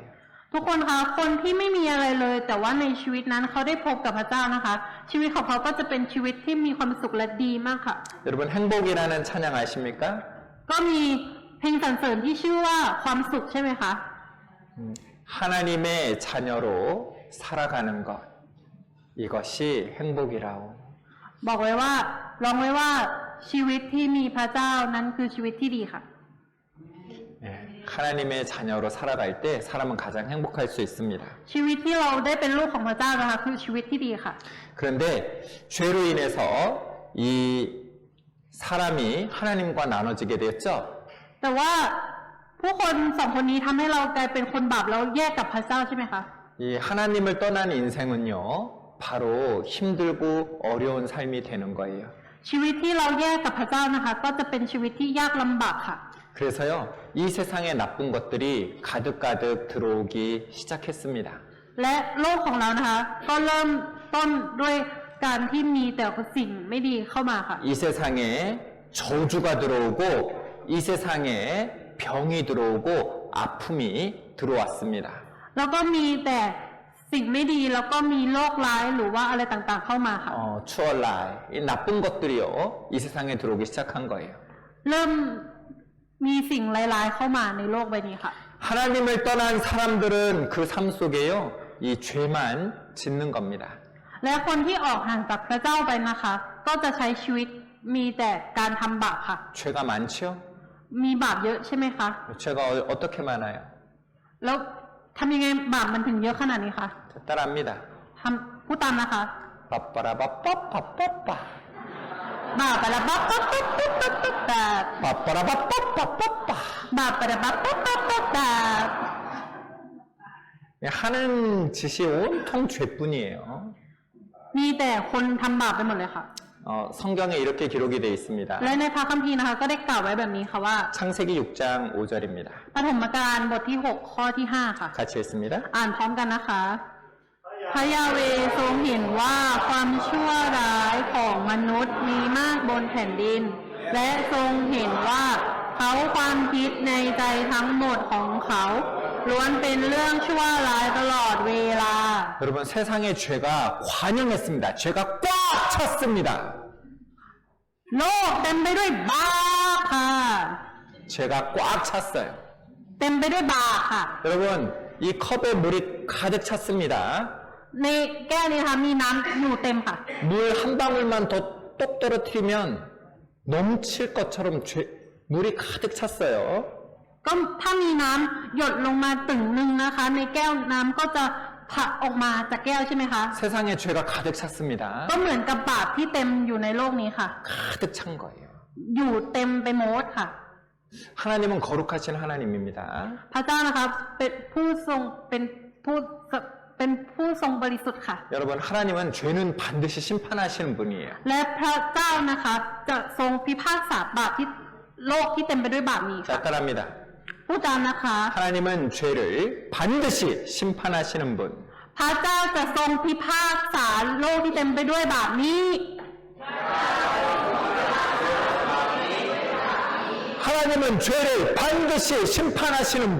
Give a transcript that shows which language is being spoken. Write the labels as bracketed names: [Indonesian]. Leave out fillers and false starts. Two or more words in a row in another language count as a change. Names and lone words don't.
[Thai] ทุกคนคะคนที่ไม่มีอะไรเลย แต่ว่าในชีวิตนั้นเขาได้พบกับพระเจ้านะคะ ชีวิตของเขาก็จะเป็นชีวิตที่มีความสุขและดีมากค่ะ [Korean] 여러분 행복이라는 찬양 아십니까? [Thai] ก็มีเพลงสรรเสริญที่ชื่อว่าความสุขใช่ไหมคะ [Korean] 하나님의 자녀로 살아가는 것 이것이 행복이라오. [Thai] บอกไว้ว่าร้องไว้ว่าชีวิตที่มีพระเจ้านั้นคือชีวิตที่ดีค่ะ [Korean] 예, 하나님의 자녀로 살아갈 때 사람은 가장 행복할 수 있습니다. [Thai] ชีวิตที่เราได้เป็นลูกของพระเจ้านะคะคือชีวิตที่ดีค่ะ [Korean] 그런데 죄로 인해서 이 사람이 하나님과 나눠지게 되었죠. [Thai] แต่ว่าผู้คนสองคนนี้ทำให้เรากลายเป็นคนบาปแล้วแยกกับพระเจ้าใช่ไหมคะ [Korean] 이 하나님을 떠난 인생은요, 바로 힘들고 어려운 삶이 되는 거예요. [Thai] ชีวิตที่เราแยกกับพระเจ้านะคะ ก็จะเป็นชีวิตที่ยากลำบากค่ะ [Korean] 그래서요, 이 세상에 나쁜 것들이 가득가득 들어오기 시작했습니다. [Thai] และโลกของเรานะคะ ก็เริ่มต้นด้วยการที่มีแต่สิ่งไม่ดีเข้ามาค่ะ [Korean] 이 세상에 저주가 들어오고, 이 세상에 병이 들어오고, 아픔이 들어왔습니다. [Thai] แล้วก็มีแต่สิ่งไม่ดีแล้วก็มีโรคร้ายหรือว่าอะไรต่างๆเข้ามาค่ะ [Korean] 추월라이, 이 나쁜 것들이요, 이 세상에 들어오기 시작한 거예요. [Thai] เริ่มมีสิ่งร้ายๆเข้ามาในโลกใบนี้ค่ะ [Korean] 하나님을 떠난 사람들은 그 삶 속에요, 이 죄만 짓는 겁니다. [Thai] และคนที่ออกห่างจากพระเจ้าไปนะคะ ก็จะใช้ชีวิตมีแต่การทำบาปค่ะ [Korean] 죄가 많지요? [Thai] มีบาปเยอะใช่ไหมคะ [Korean] 죄가 어떻게 많아요? [Thai] แล้วทำยังไงบาปมันถึงเยอะขนาดนี้คะ [Korean] 자, 따라합니다. [Thai] พูดตามนะคะ 빠빠라빠빠빠빠빠. บาปไปแล้วปั๊บปั๊บปั๊บปั๊บปั๊บปั๊บ 빠빠라빠빠빠빠빠. บาปไปแล้วปั๊บปั๊บปั๊บปั๊บปั๊บ [Korean] 하는 짓이 온통 죄뿐이에요. [Thai] มีแต่คนทำบาปไปหมดเลยค่ะ [Korean] 성경에 이렇게 기록이 되어 있습니다. [Thai] และในพระคัมภีร์นะคะก็ได้กล่าวไว้แบบนี้ค่ะว่า [Korean] 창세기 6장 5절입니다. [Thai] ปฐมกาลบทที่ 6 ข้อที่ 5 ค่ะ [Korean] 같이 읽습니다. [Thai] อ่านพร้อมกันนะคะ พระยาเวห์ทรงเห็นว่าความชั่วร้ายของมนุษย์มีมากบนแผ่นดิน และทรงเห็นว่าเขาความคิดในใจทั้งหมดของเขาล้วนเป็นเรื่องชั่วร้ายตลอดเวลา [Korean] 여러분 세상의 죄가 관영했습니다. 죄가 꽉 찼습니다. [Thai] โลกเต็มไปด้วยบาปค่ะ [Korean] 죄가 꽉 찼어요. [Thai] เต็มไปด้วยบาปค่ะ [Korean] 여러분 이 컵에 물이 가득 찼습니다. [Thai] ในแก้วนี้นะคะมีน้ำอยู่เต็มค่ะ [Korean] 물 한 방울만 더 똑 떨어뜨리면 넘칠 것처럼 물이 가득 찼어요. [Thai] ก็ถ้ามีน้ำหยดลงมาตึงหนึ่งนะคะ ในแก้วน้ำก็จะผะออกมาจากแก้วใช่ไหมคะ [Korean] 세상에 죄가 가득 찼습니다. [Thai] ก็เหมือนกับบาปที่เต็มอยู่ในโลกนี้ค่ะ [Korean] 가득 찬 거예요. [Thai] อยู่เต็มไปหมดค่ะ [Korean] 하나님은 거룩하신 하나님입니다. [Thai] พระเจ้านะคะเป็นผู้ทรงเป็นผู้ทรงบริสุทธิ์ค่ะ [Korean] 여러분 하나님은 죄는 반드시 심판하시는 분이에요. [Thai] และพระเจ้านะคะจะทรงพิพากษาบาปที่โลกที่เต็มไปด้วยบาปนี้ค่ะ [Korean] 자, 따라합니다. [Thai] ผู้จำนะคะ [Korean] 하나님은 죄를 반드시 심판하시는 분. [Thai] พระเจ้าจะทรงพิพากษาโลกที่เต็มไปด้วยบาปนี้ [Korean] 하나님은 죄를 반드시 심판하시는 분.